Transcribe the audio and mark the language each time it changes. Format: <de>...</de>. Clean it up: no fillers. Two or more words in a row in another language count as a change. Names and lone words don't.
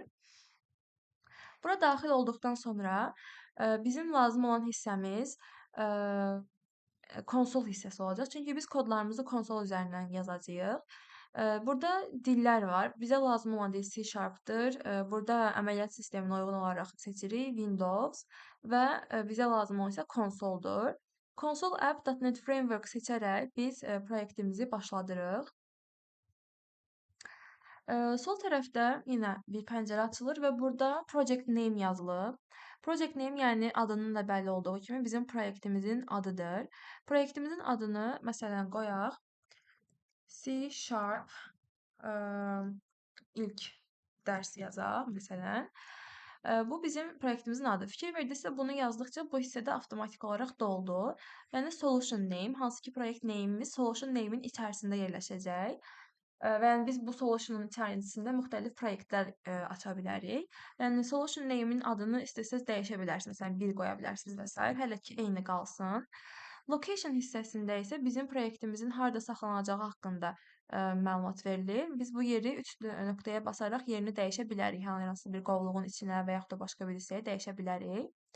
<az>Bura daxil olduqdan sonra bizim lazım olan hissəmiz konsol hissəsi olacaq. Çünki biz kodlarımızı konsol üzərindən yazacağıq. Burada dillər var. Bizə lazım olan dil C#-dır. Burada əməliyyat sisteminə uyğun olaraq seçirik Windows və bizə lazım olan isə konsoldur. Console app.NET Framework seçərək biz proyektimizi başladırıq. Sol tərəfdə yenə bir pəncərə açılır və burada</az> <en>project name</en> <az>yazılıb.</az> <en>Project name</en> <az>yəni adının da bəlli olduğu kimi bizim proyektimizin adıdır. Proyektimizin adını məsələn qoyaq C# ilk dərs yazaq məsələn. Bu bizim proyektimizin adı. Fikir verdinizsə bunu yazdıqca bu hissədə avtomatik olaraq doldu.</az> <en>Yəni solution name,</en> <az>hansı ki proyekt name'imiz</az> <en>solution name'in</en> <az>içərisində yerləşəcək. Və yəni biz bu solution'un içərisində müxtəlif proyektlər aça bilərik. Yəni</az> <en>solution name-in</en> <az>adını istəsəz dəyişə bilərsiniz. Məsələn 1 qoya bilərsiniz və s. Hələ ki eyni qalsın. Location hissəsində isə bizim proyektimizin harda saxlanacağı haqqında məlumat verilir. Biz bu yeri 3 nöqtəyə basaraq yerini dəyişə bilərik. Hər hansı bir qovluğun içinə və yaxud da başqa bir hissəyə dəyişə bilərik.</az>